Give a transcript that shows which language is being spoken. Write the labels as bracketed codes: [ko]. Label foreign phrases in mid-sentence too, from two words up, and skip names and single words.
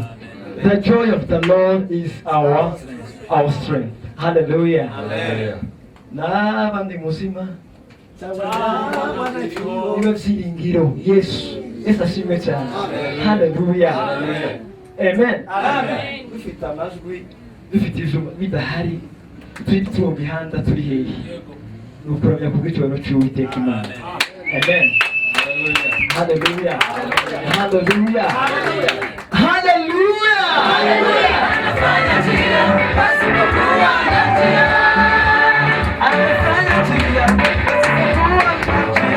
[en] The joy of the Lord is our strength. Hallelujah. [rw] N'abandi muzima niba byiringiro Yesu ashimwe cyane. Hallelujah. Amen. Dufite amajwi dufite ijuma bidahari turi mu mihanda turi hehe ni ukuramya kubw'icyubahiro cy'Uwiteka Imana. Amen. Hallelujah. Hallelujah. Hallelujah. [sw] Anafanya njia pasipokuwa na njia. Anafanya njia pasipokuwa na njia.